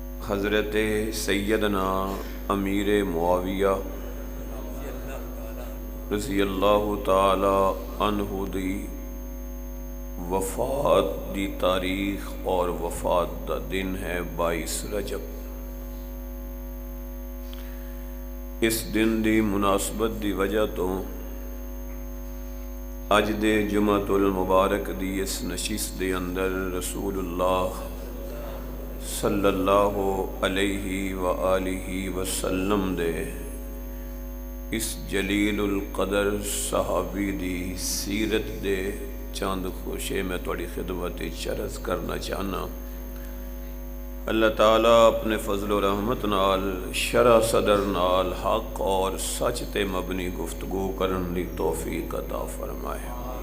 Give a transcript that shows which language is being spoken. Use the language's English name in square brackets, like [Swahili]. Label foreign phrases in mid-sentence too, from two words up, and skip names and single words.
[Punjabi] ਹਜ਼ਰਤ ਸੱਯਦਨਾ ਅਮੀਰ ਮੁਆਵੀਆ [Arabic] رضي الله تعالى عنه [Punjabi] ਦੀ ਵਫ਼ਾਤ ਦੀ ਤਾਰੀਖ਼ ਔਰ ਵਫ਼ਾਤ ਦਾ ਦਿਨ ਹੈ 22 ਰਜਬ। ਇਸ ਦਿਨ ਦੀ ਮੁਨਾਸਬਤ ਦੀ ਵਜ੍ਹਾ ਤੋਂ ਅੱਜ ਦੇ ਜੁਮਾਤੁਲ ਮੁਬਾਰਕ ਦੀ ਇਸ ਨਸ਼ਿਸਤ ਦੇ ਅੰਦਰ ਰਸੂਲੁੱਲਾਹ [Arabic] صلى الله عليه وآله وسلم [Punjabi] ਦੇ ਇਸ ਜਲੀਲੁਲ ਕਦਰ ਸਹਾਬੀ ਦੀ ਸੀਰਤ ਦੇ ਚੰਦ ਖੋਸ਼ੇ ਮੈਂ ਥੋੜ੍ਹੀ ਖ਼ਿਦਮਤ ਅਰਜ਼ ਕਰਨਾ ਚਾਹਨਾ। ਅੱਲਾਹ ਤਾਲਾ ਅਪਣੇ ਫ਼ਜ਼ਲ ਵ ਰਹਿਮਤ ਨਾਲ ਸ਼ਰਹ ਸਦਰ ਨਾਲ ਹੱਕ ਔਰ ਸੱਚ ਤੇ ਮਬਨੀ ਗੁਫ਼ਤਗੂ ਕਰਨ ਦੀ ਤੌਫ਼ੀਕ ਅਤਾ ਫ਼ਰਮਾਏ।